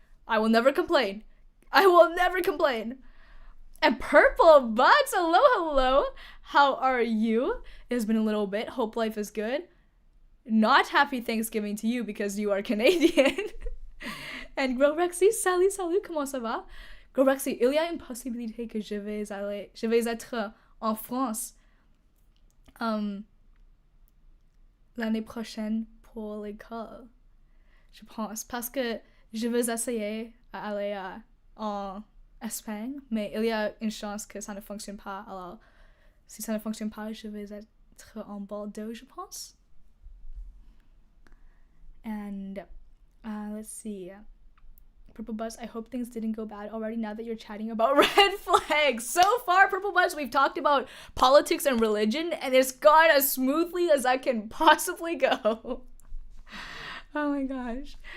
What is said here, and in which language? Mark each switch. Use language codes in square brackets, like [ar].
[en] I will never complain. I will never complain. And Purple Buds, hello. How are you? It has been a little bit. Hope life is good. Not happy Thanksgiving to you because you are Canadian. [fr] And Grorexy, salut, comment ça va? Grorexy, il y a une possibilité que je vais être en France l'année prochaine pour l'école. Je pense, parce que je veux essayer d'aller en Espagne, mais il y a une chance que ça ne fonctionne pas. Alors, si ça ne fonctionne pas, je vais être en Bordeaux, je pense. [en] And let's see. Purple Buzz, I hope things didn't go bad already now that you're chatting about red flags. So far, Purple Buzz, we've talked about politics and religion, and it's gone as smoothly as I can possibly go. Oh my gosh.